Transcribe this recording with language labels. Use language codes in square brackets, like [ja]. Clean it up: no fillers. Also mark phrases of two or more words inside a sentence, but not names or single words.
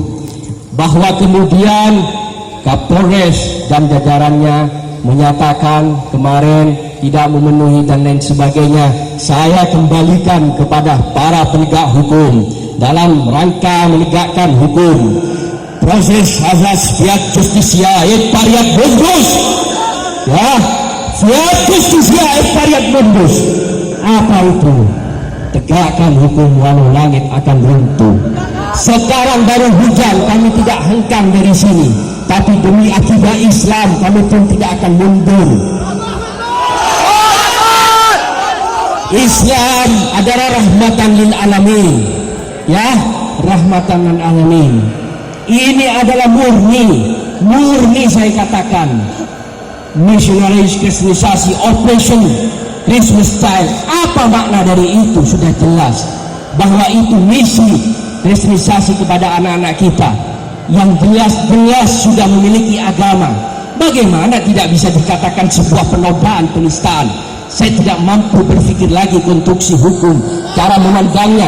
[id] Bahwa kemudian Kapolres dan jajarannya menyatakan kemarin tidak memenuhi dan lain sebagainya, saya kembalikan kepada para penegak hukum dalam rangka menegakkan hukum. Proses asas [la] fiat justisia et pariat mundus, [id] ya, [la] fiat justisia et pariat mundus. [id] Apa itu? Tegakkan hukum walau langit akan runtuh. Sekarang baru hujan, kami tidak hengkang dari sini, tapi demi akidah Islam kami pun tidak akan mundur. Islam adalah [ar] rahmatan lil alamin, [id] ya, [ar] rahmatan lil alamin. [id] Ini adalah murni saya katakan [en] missionaries kristenisasi operation Christmas child. [id] Apa makna dari itu? Sudah jelas bahwa itu misi kristenisasi kepada anak-anak kita yang jelas-jelas sudah memiliki agama. Bagaimana tidak bisa dikatakan sebuah penodaan, penistaan? Saya tidak mampu berpikir lagi konstruksi hukum, cara memandangnya.